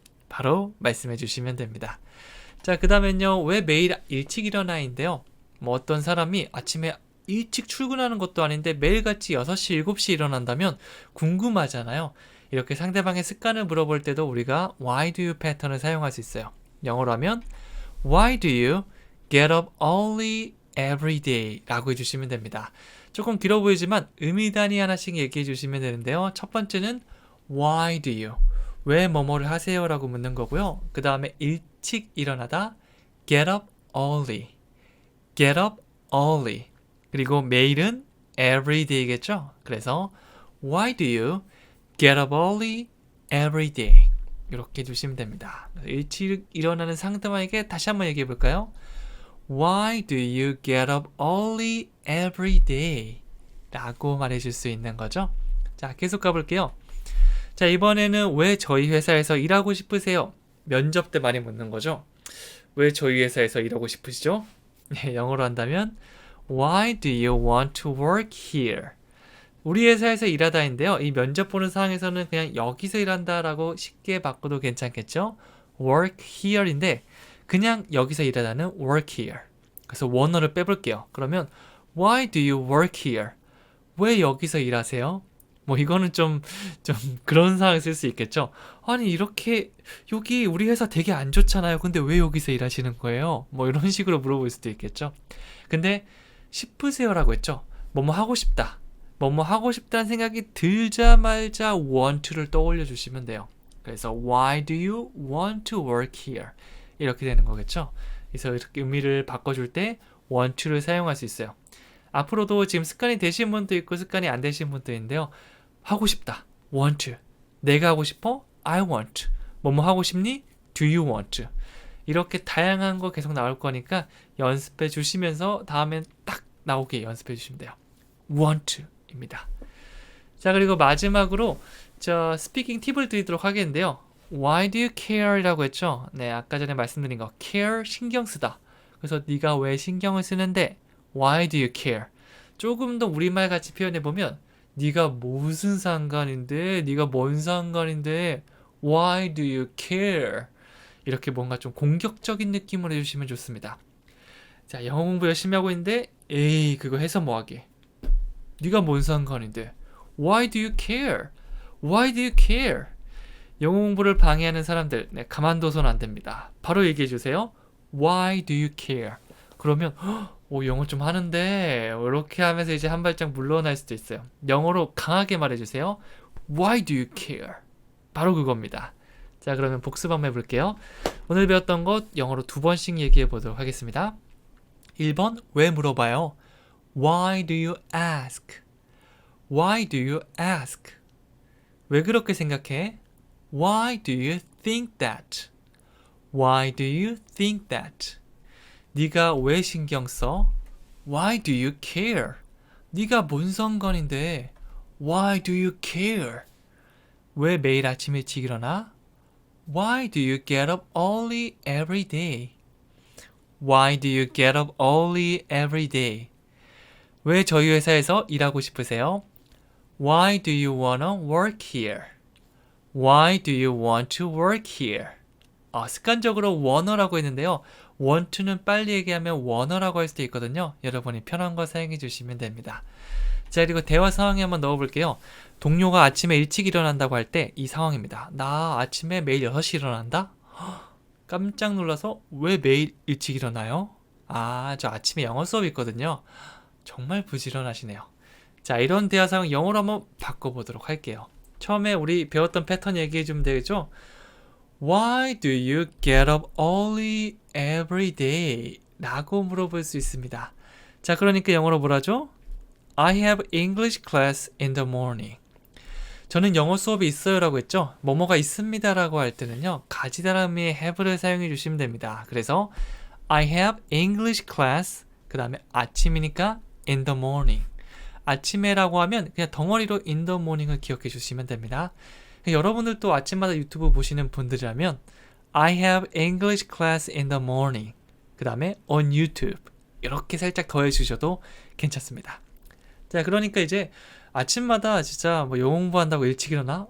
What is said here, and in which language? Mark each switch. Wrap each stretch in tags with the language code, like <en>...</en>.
<ko>바로 말씀해 주시면 됩니다. 자, 그 다음엔요. 왜 매일 일찍 일어나인데요. 뭐 어떤 사람이 아침에 일찍 출근하는 것도 아닌데 매일같이 6시, 7시 일어난다면 궁금하잖아요. 이렇게 상대방의 습관을 물어볼 때도 우리가</ko> <en>Why do you</en> <ko>패턴을 사용할 수 있어요. 영어로 하면</ko> <en>Why do you get up early every day?</en> <ko>라고 해주시면 됩니다. 조금 길어 보이지만 의미 단위 하나씩 얘기해 주시면 되는데요. 첫 번째는</ko> <en>Why do you?</en> <ko>왜 뭐뭐를 하세요? 라고 묻는 거고요. 그 다음에 일찍 일어나다</ko> <en>get up early. get up early.</en> <ko>그리고 매일은</ko> <en>every day겠죠?</en> <ko>그래서</ko> <en>Why do you get up early every day?</en> <ko>이렇게 해주시면 됩니다. 일찍 일어나는 상대방에게 다시 한번 얘기해 볼까요?</ko> <en>Why do you get up early every day?</en> <ko>라고 말해줄 수 있는 거죠. 자, 계속 가볼게요. 자, 이번에는 왜 저희 회사에서 일하고 싶으세요? 면접 때 많이 묻는 거죠. 왜 저희 회사에서 일하고 싶으시죠? 영어로 한다면</ko> <en>Why do you want to work here?</en> <ko>우리 회사에서 일하다인데요. 이 면접 보는 상황에서는 그냥 여기서 일한다라고 쉽게 바꿔도 괜찮겠죠?</ko> <en>work here</en> <ko>인데 그냥 여기서 일하다는 work here. 그래서 원어를 빼볼게요. 그러면</ko> <en>Why do you work here?</en> <ko>왜 여기서 일하세요? 뭐 이거는 좀 그런 상황에 쓸 수 있겠죠. 아니 이렇게 여기 우리 회사 되게 안 좋잖아요. 근데 왜 여기서 일하시는 거예요? 뭐 이런 식으로 물어볼 수도 있겠죠. 근데 싶으세요라고 했죠. 뭐뭐 하고 싶다. 뭐뭐 하고 싶다는 생각이 들자마자 want to를 떠올려 주시면 돼요. 그래서</ko> <en>Why do you want to work here?</en> <ko>이렇게 되는 거겠죠. 그래서 이렇게 의미를 바꿔줄 때 want to를 사용할 수 있어요. 앞으로도 지금 습관이 되신 분도 있고 습관이 안 되신 분도 있는데요. 하고 싶다.</ko> <en>want to.</en> <ko>내가 하고 싶어?</ko> <en>I want.</en> <ko>뭐뭐 하고 싶니?</ko> <en>Do you want to.</en> <ko>이렇게 다양한 거 계속 나올 거니까 연습해 주시면서 다음엔 딱 나오게 연습해 주시면 돼요.</ko> <en>want to 입니다.</en> <ko>자, 그리고 마지막으로 저 스피킹 팁을 드리도록 하겠는데요.</ko> <en>Why do you care?</en> <ko>라고 했죠. 네, 아까 전에 말씀드린 거 care, 신경 쓰다. 그래서 네가 왜 신경을 쓰는데</ko> <en>Why do you care?</en> <ko>조금 더 우리말 같이 표현해보면 네가 무슨 상관인데, 네가 뭔 상관인데</ko> <en>Why do you care?</en> <ko>이렇게 뭔가 좀 공격적인 느낌으로 해주시면 좋습니다. 자, 영어 공부 열심히 하고 있는데 에이 그거 해서 뭐하게? 네가 뭔 상관인데</ko> <en>Why do you care? Why do you care?</en> <ko>영어 공부를 방해하는 사람들 가만둬서는 안 됩니다. 바로 얘기해 주세요.</ko> <en>Why do you care?</en> <ko>그러면 영어 좀 하는데 이렇게 하면서 이제 한 발짝 물러날 수도 있어요. 영어로 강하게 말해주세요.</ko> <en>Why do you care?</en> <ko>바로 그겁니다. 자, 그러면 복습 한번 해볼게요. 오늘 배웠던 것 영어로 2번씩 얘기해 보도록 하겠습니다. 1번 왜 물어봐요?</ko> <en>Why do you ask? Why do you ask?</en> <ko>왜 그렇게 생각해?</ko> <en>Why do you think that? Why do you think that?</en> <ko>네가 왜 신경 써?</ko> <en>Why do you care?</en> <ko>네가 뭔 상관인데?</ko> <en>Why do you care?</en> <ko>왜 매일 아침 일찍 일어나?</ko> <en>Why do you get up early every day? Why do you get up early every day?</en> <ko>왜 저희 회사에서 일하고 싶으세요?</ko> <en>Why do you wanna work here? Why do you want to work here?</en> <ko>습관적으로 wanna라고 했는데요. want to는 빨리 얘기하면 wanna라고 할 수도 있거든요. 여러분이 편한 거 사용해 주시면 됩니다. 자, 그리고 대화 상황에 한번 넣어볼게요. 동료가 아침에 일찍 일어난다고 할 때 이 상황입니다. 나 아침에 매일 6시 일어난다? 깜짝 놀라서 왜 매일 일찍 일어나요? 저 아침에 영어 수업 있거든요. 정말 부지런하시네요. 자, 이런 대화 상황 영어로 한번 바꿔보도록 할게요. 처음에 우리 배웠던 패턴 얘기해 주면 되겠죠?</ko> <en>Why do you get up early every day?</en> <ko>라고 물어볼 수 있습니다. 자, 그러니까 영어로 뭐라죠?</ko> <en>I have English class in the morning.</en> <ko>저는 영어 수업이 있어요 라고 했죠? 뭐뭐가 있습니다 라고 할 때는요, 가지다라미의 have를 사용해 주시면 됩니다. 그래서</ko> <en>I have English class,</en> <ko>그 다음에 아침이니까</ko> <en>in the morning.</en> <ko>아침에 라고 하면 그냥 덩어리로 in the morning을 기억해 주시면 됩니다. 여러분들도 아침마다 유튜브 보시는 분들이라면</ko> <en>I have English class in the morning,</en> <ko>그 다음에 on YouTube 이렇게 살짝 더해 주셔도 괜찮습니다. 자, 그러니까 이제 아침마다 진짜 뭐 영어 공부한다고 일찍 일어나?</ko>